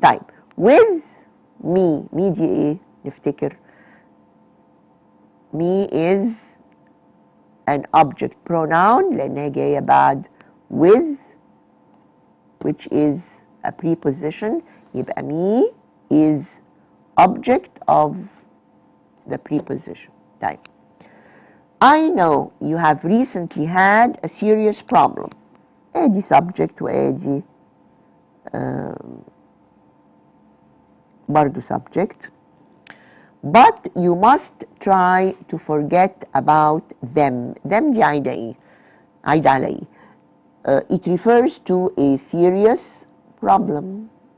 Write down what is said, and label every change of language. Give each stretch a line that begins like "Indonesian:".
English: Type with me. me
Arabic: دي ايه نفتكر؟
English: me is an object pronoun
Arabic: لأنها جاية بعد
English: with which is a preposition. يبقى me is object of the preposition. Type. I know you have recently had a serious problem.
Arabic: ادي subject وادي
English: برضو subject. But you must try to forget about them. Them
Arabic: دي عايدة ايه؟ عايدة على ايه؟
English: It refers to a serious problem.